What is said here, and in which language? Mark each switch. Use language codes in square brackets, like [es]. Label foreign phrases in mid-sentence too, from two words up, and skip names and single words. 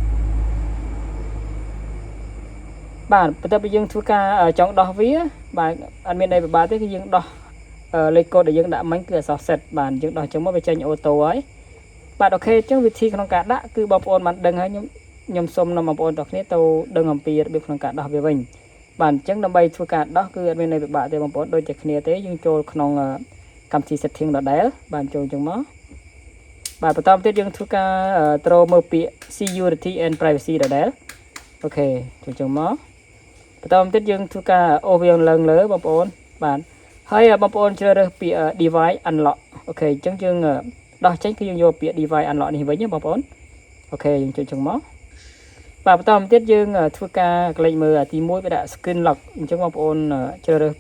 [km] បាទបន្ទាប់ពីយើងធ្វើការចង់ដោះវាបាទអត់មានអីពិបាកទេគឺយើងដោះលេខកូដដែលយើងដាក់មិញគឺអក្សរ set បាទយើងដោះអញ្ចឹងមកវាចេញអូតូហើយបាទអូខេអញ្ចឹងវិធីក្នុងការដាក់គឺបងប្អូនបានដឹងហើយខ្ញុំសូមនាំបងប្អូនទាំងគ្នាទៅដឹងអំពីរបៀបក្នុងការដោះវាវិញបាទអញ្ចឹងដើម្បីធ្វើការដោះគឺអត់មានអីពិបាកទេបងប្អូនដូច តែគ្នាទេយើងចូលក្នុងកម្មវិធី setting ដដែលបាទចូលអញ្ចឹងមកបាទបន្តទៀតយើងធ្វើការត្រូវមើលពាក្យ [en] security and privacy [km] ដដែលអូខេចូលអញ្ចឹងមកបន្តទៀតយើងធ្វើការអូសវាឡើងលើបងប្អូនបាទហើយបងប្អូនជ្រើសរើសពាក្យ [en] device unlock [km] អូខេអញ្ចឹងយើងដោះចេញគឺយើងយកពាក្យ [en] device unlock [km] នេះវិញណាបងប្អូនអូខេយើងចុចអញ្ចឹងមកបាទបន្តទៀតយើងធ្វើការកន្លែងមើលទី1វាដាក់ [en] screen lock [km] អញ្ចឹងបងប្អូនជ្រើសរើស